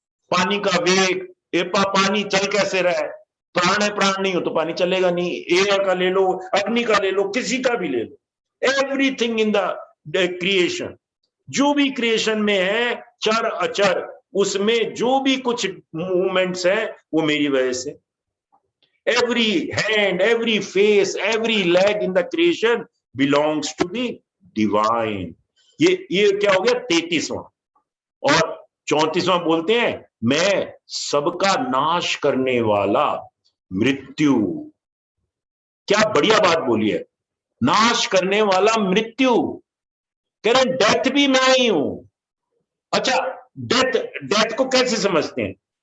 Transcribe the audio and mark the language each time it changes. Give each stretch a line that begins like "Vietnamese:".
Hindi: पानी का वेग, पानी चल कैसे रहा है, प्राण है, प्राण नहीं हो तो पानी चलेगा नहीं। एयर का ले लो, अग्नि का ले लो, किसी का भी ले लो,
English: everything in the creation,
Hindi: जो भी क्रिएशन में है, चर अचर, उसमें जो भी कुछ मूवमेंट्स है, वो मेरी वजह से।
English: Every hand, every face, every leg in the creation belongs to the divine.
Hindi: ये क्या हो गया, 33वां। और 34वां बोलते हैं, मैं सबका नाश करने वाला मृत्यु। क्या बढ़िया बात बोली है, नाश करने वाला मृत्यु। कह रहे डेथ भी मैं ही हूं। अच्छा, डेथ को कैसे समझते हैं?